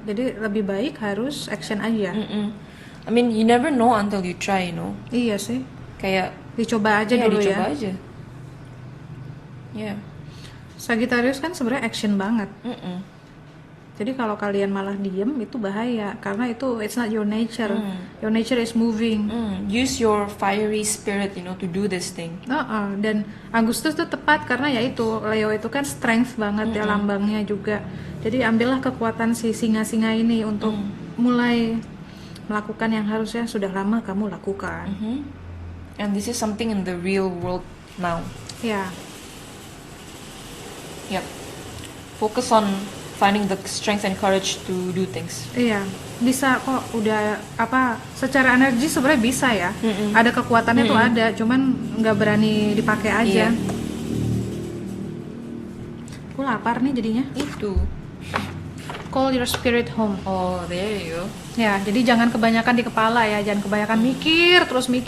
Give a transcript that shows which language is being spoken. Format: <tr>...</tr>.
<id>Jadi lebih baik harus action aja.</id> <en>I mean, you never know until you try,</en> <id>Iya sih. Kayak Dicoba aja dulu dicoba aja.</id> <en>Yeah.</en> <id>Sagittarius kan sebenarnya action banget. Jadi kalau kalian malah diem itu bahaya karena itu</id> <en>it's not your nature. Your nature is moving. Use your fiery spirit, to do this thing.</en> <id>Dan Agustus tuh tepat karena ya itu Leo itu kan strength banget ya lambangnya juga. Jadi ambillah kekuatan si singa-singa ini untuk mulai melakukan yang harusnya sudah lama kamu lakukan.</id> <en>And this is something in the real world now.</en> <id>Ya,</id> <en>Yep. Focus on finding the strength and courage to do things.</en> <id>iya, bisa kok. Udah apa? Secara energi sebenarnya bisa ya. Ada kekuatannya tuh ada, cuman nggak berani dipakai aja. Iya. Aku lapar nih jadinya. Itu.</id> <en>Call your spirit home. Oh, there you go.</en> <id>Ya, jadi jangan kebanyakan di kepala ya, jangan kebanyakan mikir terus.</id>